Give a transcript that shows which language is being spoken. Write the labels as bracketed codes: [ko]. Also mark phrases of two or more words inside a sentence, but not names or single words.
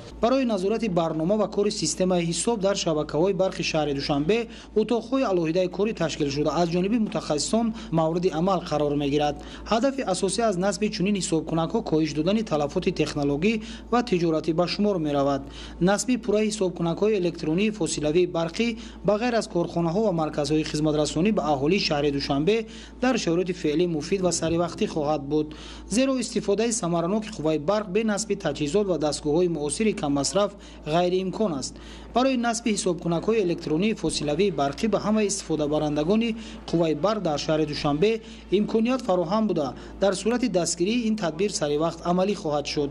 [tg] برای نظارت برنامه و کار سیستم حساب در شبکه‌های برق شهر دوشنبه اتاق‌های علاهیده کاری تشکیل شده از جانب متخصصان مورد عمل قرار می‌گیرد. هدف اساسی از نصب چنین حسابکنک‌ها کاهش دادن تلفات تکنولوژی و تجارتی به شمار می‌رود. نصب پوره حسابکنک‌های الکترونی فاصلوی برقی بغیر از کارخانه‌ها و مرکزهای хизматрасонӣ ба аҳолии шаҳри Душанбе дар шароити феълӣ муфид ва саривақтӣ хоҳад буд, зеро истифодаи самараноки қувваи барқ бе насби таҷҳизот ва дастгоҳҳои муосири каммасраф ғайриимкон аст. барои насби ҳисобкунакҳои электронии фосилавии барқӣ ба ҳамаи истифодабарандагони қувваи барқ дар шаҳри Душанбе имконият фароҳам буда, дар сурати дастгирии ин тадбир саривақт амалӣ хоҳад шуд.